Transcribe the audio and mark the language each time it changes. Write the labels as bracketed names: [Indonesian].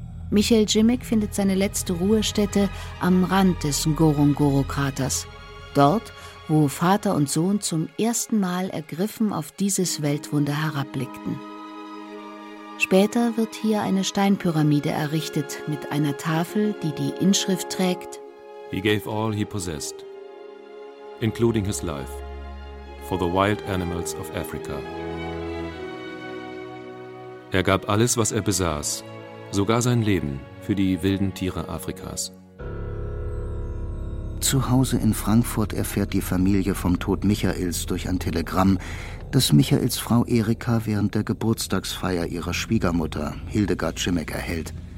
[German] Michael Jimmick findet seine letzte Ruhestätte am Rand des Ngorongoro-Kraters. Dort, wo Vater und Sohn zum ersten Mal ergriffen auf dieses Weltwunder herabblickten. Später wird hier eine Steinpyramide errichtet mit einer Tafel, die die Inschrift trägt: [English] He gave all he possessed, including his life, for the wild animals of Africa. [German] Er gab alles, was er besaß, sogar sein Leben für die wilden Tiere Afrikas. Zu Hause in Frankfurt erfährt die Familie vom Tod Michaels durch ein Telegramm, dass Michaels Frau Erika während der Geburtstagsfeier ihrer Schwiegermutter, Hildegard Jimmick, erhält.